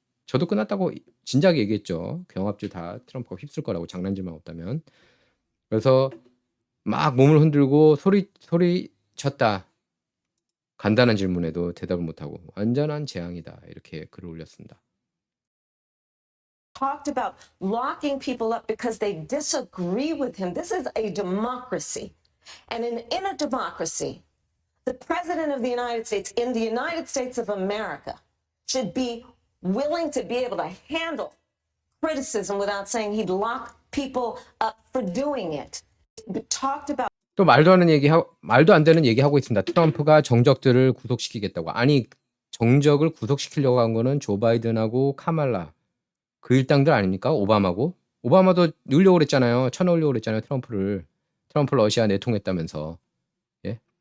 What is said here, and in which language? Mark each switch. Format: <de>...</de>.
<ko>저도 끝났다고 진작에 얘기했죠. 경합주 다 트럼프가 휩쓸 거라고 장난질만 없다면. 그래서 막 몸을 흔들고 소리쳤다. 간단한 질문에도 대답을 못하고 완전한 재앙이다. 이렇게 글을 올렸습니다.</ko> <en>Talked about locking people up because they disagree with him. This is a democracy. And in a democracy, the president of the United States in the United States of America should be willing to be able to handle criticism without saying he'd lock people up for doing it. Talked about</en> <ko>또 말도 안 되는 얘기하고 있습니다. 트럼프가 정적들을 구속시키겠다고. 아니, 정적을 구속시키려고 한 거는 조 바이든하고 카말라 그 일당들 아닙니까? 오바마고. 오바마도 넣으려고 그랬잖아요. 쳐넣으려고 그랬잖아요. 트럼프 러시아 내통했다면서. 예?</ko>